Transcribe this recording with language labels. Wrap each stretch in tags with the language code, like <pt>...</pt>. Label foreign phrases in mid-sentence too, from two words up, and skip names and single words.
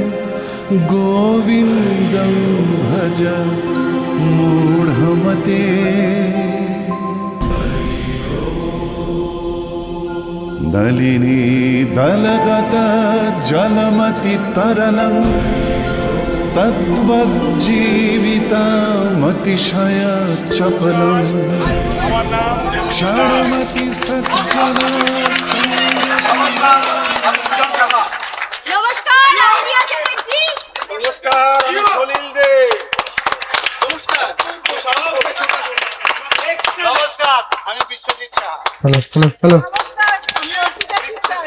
<sa>गोविन्दं भज मूढमते नलिनी दलगत जलमति तरलं तद्वज्जीवितमतिशय चपलं क्षणमति सज्जन</sa> <bn>নমস্কার আমি আছেন দেখছি নমস্কার, আমি সলিল দে। নমস্কার নমস্কার আমি বিশ্বজিৎ শাহ। নমস্কার আমি অর্পিতা শিকদার</bn>